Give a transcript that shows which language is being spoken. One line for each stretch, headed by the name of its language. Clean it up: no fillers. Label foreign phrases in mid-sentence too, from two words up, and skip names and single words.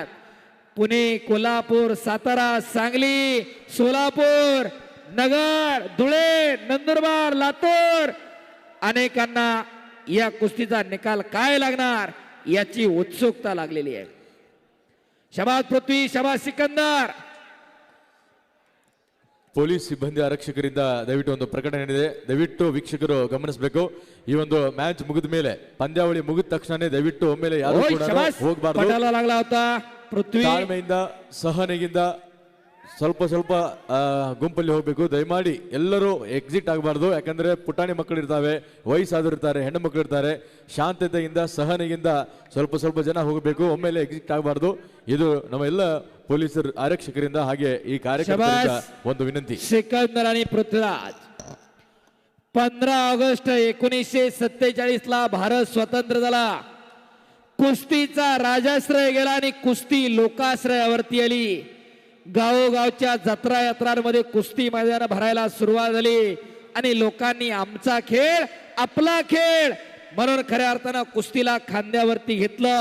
Marathi: पुणे, कोल्हापूर, सातारा, सांगली, सोलापूर, नगर, धुळे, नंदुरबार, लातूर, अनेकांना या कुस्तीचा निकाल काय लागणार याची उत्सुकता लागलेली आहे. शबास पृथ्वी,
Kannada: ಶಬಾಸ್ ಸಿಕಂದರ್. ಪೊಲೀಸ್ ಸಿಬ್ಬಂದಿ ಆರಕ್ಷಕರಿಂದ ದಯವಿಟ್ಟು ಒಂದು ಪ್ರಕಟಣೆ ಇದೆ, ದಯವಿಟ್ಟು ವೀಕ್ಷಕರು ಗಮನಿಸಬೇಕು. ಈ ಒಂದು ಮ್ಯಾಚ್ ಮುಗಿದ ಮೇಲೆ, ಪಂದ್ಯಾವಳಿ ಮುಗಿದ ತಕ್ಷಣ ದಯವಿಟ್ಟು ಒಮ್ಮೆಲೆ ಯಾರು ಕೂಡ ಹೋಗಬಾರದು. ತಾಳ್ಮೆಯಿಂದ, ಸಹನೆಯಿಂದ ಸ್ವಲ್ಪ ಸ್ವಲ್ಪ ಗುಂಪಲ್ಲಿ ಹೋಗಬೇಕು. ದಯಮಾಡಿ ಎಲ್ಲರೂ ಎಕ್ಸಿಟ್ ಆಗಬಾರ್ದು. ಯಾಕಂದ್ರೆ ಪುಟಾಣಿ ಮಕ್ಕಳು ಇರ್ತಾವೆ, ವಯಸ್ಸಾದ್ರು ಇರ್ತಾರೆ, ಹೆಣ್ಣು ಮಕ್ಕಳು ಇರ್ತಾರೆ. ಶಾಂತತೆಯಿಂದ, ಸಹನೆಯಿಂದ ಸ್ವಲ್ಪ ಸ್ವಲ್ಪ ಜನ ಹೋಗಬೇಕು. ಒಮ್ಮೆಲೆ ಎಕ್ಸಿಟ್ ಆಗಬಾರ್ದು. ಇದು ನಮ್ಮ ಎಲ್ಲ ಪೊಲೀಸರು, ಆರಕ್ಷಕರಿಂದ ಹಾಗೆ ಈ ಕಾರ್ಯಕ್ರಮದಿಂದ ಒಂದು ವಿನಂತಿ.
Marathi: सिकंदर आणि पृथ्वीराज. 15 ऑगस्ट 1947 ला भारत स्वतंत्र झाला. कुस्तीचा राजाश्रय गेला आणि कुस्ती लोकाश्रयावरती आली. गावोगावच्या जत्रा यात्रांमध्ये कुस्ती मैदान भरायला सुरुवात झाली आणि लोकांनी आमचा खेळ, आपला खेळ म्हणून खऱ्या अर्थानं कुस्तीला खांद्यावरती घेतलं.